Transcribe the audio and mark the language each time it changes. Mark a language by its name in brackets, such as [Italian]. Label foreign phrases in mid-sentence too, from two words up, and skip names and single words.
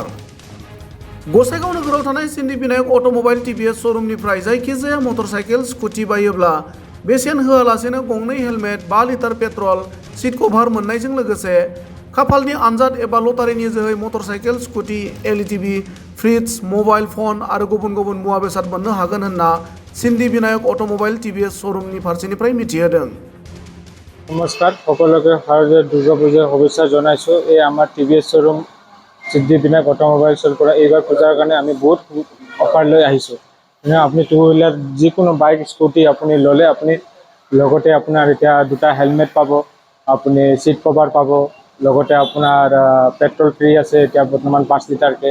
[Bodo] गसाइगाव नोगोराव थानाय सिन्धि विनायक अट'मबाइल टिभिएस श'रुमनिफ्राय जायखिजाया मटरसाइकेल स्कुटि बायोब्ला बेसेन होआलासेनो गंनै हेलमेट 5 लिटार पेट्रल [English] seat cover [Bodo] मोननायजों लोगोसे खाफालनि आनजाद एबा लटारिनि जोहै मटरसाइकेल स्कुटि [English] LED fridge mobile phone [Bodo] आरो गुबुन गुबुन मुवा बेसाद मोननो हागोन होनना सिन्धि विनायक अट'मबाइल टिभिएस श'रुमनि फारसेनिफ्राय मिथिहोदों। [Assamese] নমস্কাৰ সকলোকে হাৰ্দিক দুৰ্গা পূজাৰ শুভেচ্ছা জনাইছো। এই আমাৰ টিভিএছ শ্বৰুম সিদ্ধি বিনায়ক অটোমোবাইলছৰ পৰা এইবাৰ পূজাৰ কাৰণে আমি বহুত অফাৰ লৈ আহিছো। আপুনি [English] two wheeler [Assamese] যিকোনো বাইক স্কুটি আপুনি ল'লে আপুনি লগতে আপোনাৰ এতিয়া দুটা হেলমেট পাব, আপুনি [English] seat cover [Assamese] পাব, লগতে আপোনাৰ পেট্ৰল ফ্ৰী আছে এতিয়া বৰ্তমান 5 লিটাৰকে।